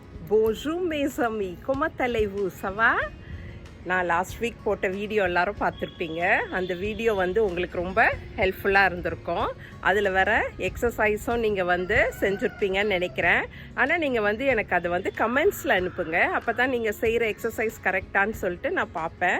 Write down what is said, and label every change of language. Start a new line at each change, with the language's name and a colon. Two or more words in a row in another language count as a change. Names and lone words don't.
French: Bonjour mes amis, comment allez-vous? Ça va?
Tamil: நான்
English: last week
Tamil: போட்ட வீடியோ எல்லாரும் பார்த்துருப்பீங்க. அந்த வீடியோ உங்களுக்கு ரொம்ப ஹெல்ப்ஃபுல்லாக இருந்திருக்கும். அதில் வர எக்ஸசைஸும் நீங்கள் செஞ்சுருப்பீங்கன்னு நினைக்கிறேன். ஆனால் நீங்கள் எனக்கு அதை கமெண்ட்ஸில் அனுப்புங்க. அப்போ தான் நீங்கள் செய்கிற எக்ஸசைஸ் கரெக்டான்னு சொல்லிட்டு நான் பார்ப்பேன்.